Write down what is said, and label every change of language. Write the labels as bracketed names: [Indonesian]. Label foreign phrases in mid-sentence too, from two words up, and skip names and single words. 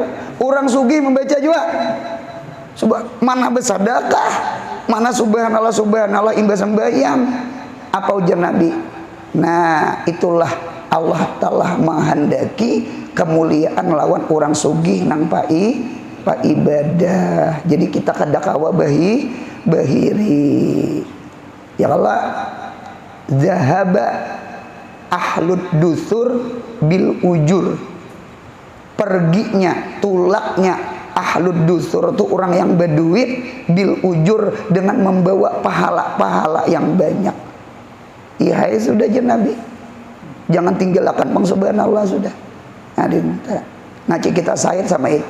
[Banjar] Orang sugih membaca juga. Mana bersedekah, mana subhanallah imbas sembahyang. Apa ujar Nabi? Nah itulah Allah telah menghendaki kemuliaan lawan orang sugih nang pak ibadah. Jadi kita kada kawa bahiri. [Arabic] يا الله، ذهب أهل الدثور بالأجور. [Banjar] Perginya, tulaknya [Arabic] أهل الدثور [Banjar] itu orang yang berduit [Arabic] بالأجور [Banjar] dengan membawa pahala-pahala yang banyak. Iya sudah aja Nabi. Jangan tinggalkan Bang subhanallah sudah. Ngaji kita sayang sama itu.